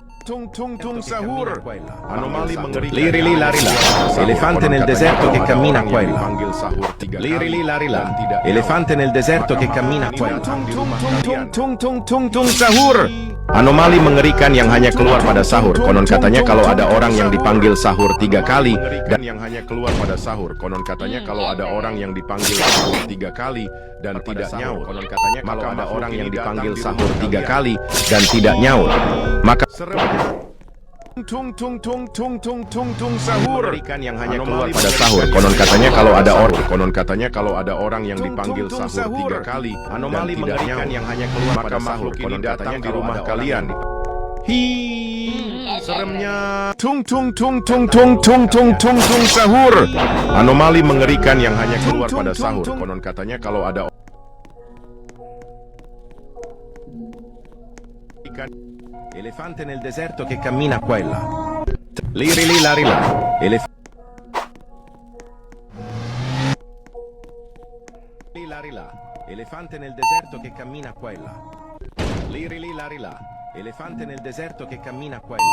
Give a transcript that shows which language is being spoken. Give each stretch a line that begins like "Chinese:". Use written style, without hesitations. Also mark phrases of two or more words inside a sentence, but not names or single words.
Indonesian: tung tung tung sahur. Anomali mengerikan.
Italian: Liri li lari la. Elefante nel deserto che cammina qua e là. Liri li lari la. Elefante nel deserto che cammina qua e là.
Indonesian: Tung tung tung tung sahur. Anomali mengerikan yang hanya keluar pada sahur. Konon katanya kalau ada orang yang dipanggil sahur 3 kali dan yang hanya keluar pada sahur. Konon katanya kalau ada orang yang dipanggil sahur 3 kali dan tidak nyaut. Konon katanya kalau ada orang yang dipanggil sahur 3 kali dan tidak nyaut. Maka tung tung tung tung tung tung tung sahur ikan yang hanya keluar pada sahur. Konon katanya kalau ada orang yang dipanggil sahur 3 kali anomali mengerikan yang hanya keluar pada sahur. Konon katanya di rumah kalian. Hi, seremnya. Tung tung tung tung tung tung tung tung tung sahur. Anomali mengerikan yang hanya keluar pada sahur. Konon katanya kalau ada ikan.
Italian: Elefante nel deserto che cammina qua e là. Liri li lari la. Lari la. Elefante nel deserto che cammina qua e là. Liri li lari la. Elefante nel deserto che cammina qua e là.